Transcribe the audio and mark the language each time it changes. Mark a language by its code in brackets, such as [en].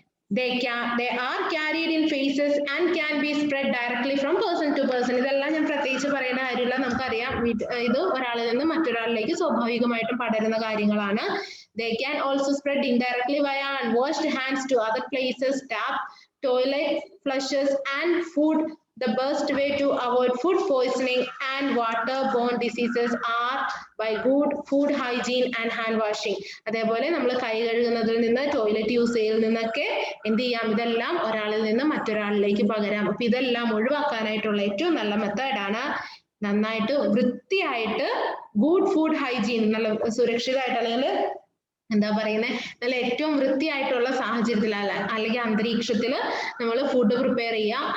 [en] They are carried in feces and can be spread directly from person to person. [ml] ഇതെല്ലാം ഞാൻ പ്രത്യേകിച്ച് പറയേണ്ട കാര്യമില്ല, നമുക്കറിയാം. ഇത് ഒരാളിൽ നിന്ന് മറ്റൊരാളിലേക്ക് സ്വാഭാവികമായിട്ടും പടരുന്ന കാര്യങ്ങളാണ്. [en] They can also spread indirectly via unwashed hands to other places, tap, toilet, flushes and food. The best way to avoid food poisoning and waterborne diseases are by good food hygiene and hand washing. [ml] അതേപോലെ നമ്മൾ കൈ കഴുകുന്നതിൽ നിന്ന്, toilet use ചെയ്യുന്നതിൽ നിന്നൊക്കെ എന്ത് ചെയ്യാം? ഇതെല്ലാം ഒരാളിൽ നിന്ന് മറ്റൊരാളിലേക്ക് പകരാം. അപ്പൊ ഇതെല്ലാം ഒഴിവാക്കാനായിട്ടുള്ള ഏറ്റവും നല്ല മെത്തേഡാണ് നന്നായിട്ട് വൃത്തിയായിട്ട് [en] good food hygiene, [ml] നല്ല സുരക്ഷിതമായിട്ട് അല്ലെങ്കിൽ എന്താ പറയുന്നത്, നല്ല ഏറ്റവും വൃത്തിയായിട്ടുള്ള സാഹചര്യത്തിൽ അല്ലെങ്കിൽ അന്തരീക്ഷത്തിൽ നമ്മൾ ഫുഡ് പ്രിപ്പയർ ചെയ്യുക.